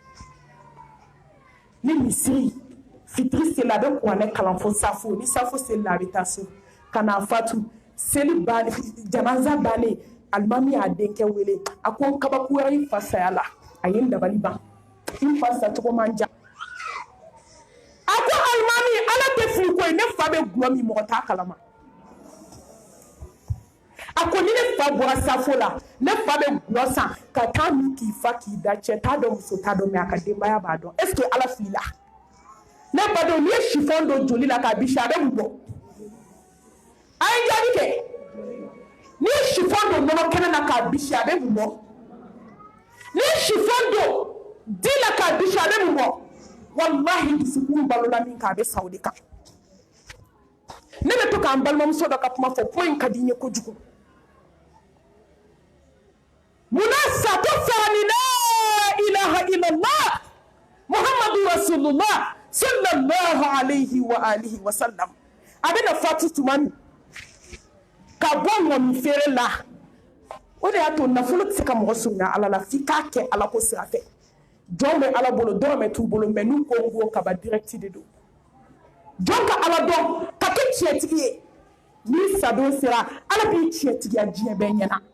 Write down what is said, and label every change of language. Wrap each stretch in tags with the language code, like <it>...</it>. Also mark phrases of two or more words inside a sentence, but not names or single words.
<bm>ni misiri fitiri seli a bɛ kuranɛ kalan fo safo ni safo seli la a bɛ taa so ka na fatu seli bannen janaza bannen alimami y'a denkɛ wele a ko n kabako wɛrɛ i fa saya la a ye n dabali ban n fa sacogo man ja a ko alimami ala tɛ fili ko ye ne fa bɛ gulɔ min mɔgɔ t'a kalama a ko ni ne fa bɔra safo la ne fa bɛ gulɔ san ka taa min k'i fa k'i da cɛ t'a dɔn muso t'a dɔn mais a ka denbaya b'a dɔn</bm> <fr>est ce que</fr> <bm>ala filila ne badenw n'i ye chiffon don joli la k'a bisi a bɛ mun bɔ a ye jaabi kɛ n'i ye chiffon don nɔnɔ kɛnɛ na k'a bisi a bɛ mun bɔ n'i ye chiffon don di la k'a bisi a bɛ mun bɔ wallahi dusukun balola min kan a bɛ sa o de kan ne bɛ to k'an balimamuso dɔ ka kuma fɔ ko in ka di n ye kojugu munna sato fara ni</bm> <ar>لا إله إلا الله محمد رسول الله صلى الله عليه وآله وسلم</ar> <bm>a bɛna fatu tuma min ka bɔ ŋɔmi feere la o de y'a to nafolo tɛ se ka mɔgɔ surunya ala la f'i k'a kɛ ala ko sira fɛ jɔn bɛ ala bolo dɔrɔmɛ t'u bolo mais n'u ko n ko kaba direct de don jɔn ka ala dɔn ka kɛ tiɲɛtigi ye n'i sadon sera ala b'i tiɲɛtigiya diɲɛ bɛɛ ɲɛna</bm>